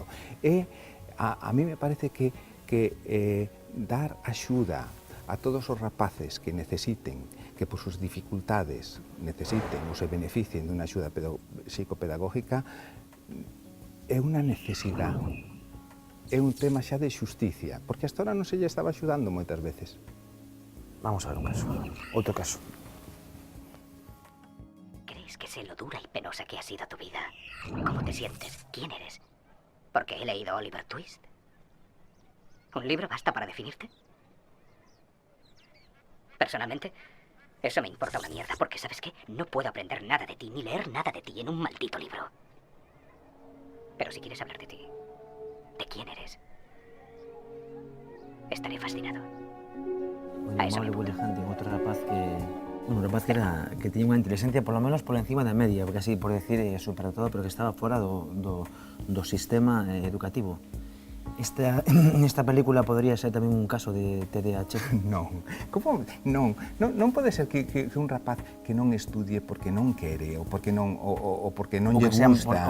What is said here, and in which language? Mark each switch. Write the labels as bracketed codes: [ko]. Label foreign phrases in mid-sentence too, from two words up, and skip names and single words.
[es] A mí me parece [gl] que dar axuda a todos os rapaces que necesiten, que [es] por sus dificultades [gl] necesiten ou se beneficien dunha axuda psicopedagógica, é unha necesidade. É un tema xa de xusticia, porque [es] hasta ahora [gl] non se lle estaba axudando moitas veces. Vamos a ver un caso, outro caso. [es] ¿Crees que sé lo dura y penosa que ha sido tu vida? ¿Cómo te sientes? ¿Quién eres? ¿Porque he leído Oliver Twist? ¿Un libro basta para definirte? Personalmente, eso me importa una mierda, porque ¿sabes qué? No puedo aprender nada de ti, ni leer nada de ti en un maldito libro. Pero si quieres hablar de ti, ¿de quién eres? Estaré fascinado. [gl] O amable Willy Hunting, outro rapaz que tiña unha inteligencia [es] por lo menos [gl] por encima da media, porque así por decir superdotada, pero que estaba fora do sistema educativo. Esta película [es] podría ser [gl] tamén un caso de TDAH? Non, non pode ser que un rapaz que non estudie porque non quere ou porque non lle gusta